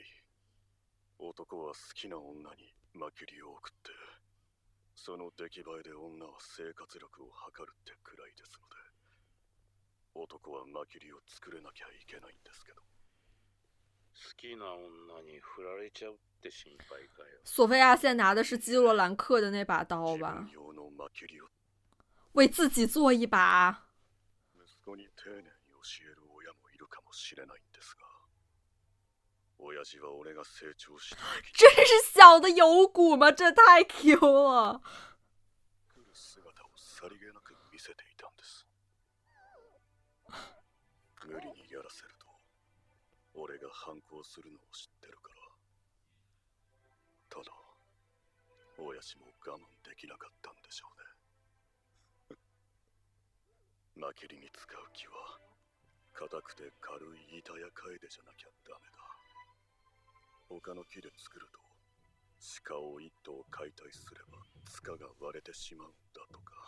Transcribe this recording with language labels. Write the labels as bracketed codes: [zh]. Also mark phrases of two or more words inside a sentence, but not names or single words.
[ja] 男は好きな女にマキリを送ってその出来栄えで女は生活力を測るってくらいですので、男はマキリを作れなきゃいけないんですけど。好きな女に振られちゃうって心配かよ。 [zh] 索菲亚现在拿的是基洛兰克的那把刀吧？ [ja] 自分用のマキリを [zh] 为自己做一把。 [ja] 息子に丁寧に教える親もいるかもしれないんですが、親父は俺が成長した時 [zh] 这是小的有骨吗？这太 Q 了。 [ja] 来る姿をさりげなく見せていたんです。無理にやらせると俺が反抗するのを知ってるから。ただ親父も我慢できなかったんでしょうね。マキリに使う木は硬くて軽い板やカエデじゃなきゃダメだ。他の木で作ると鹿を一頭解体すれば塚が割れてしまうんだとか。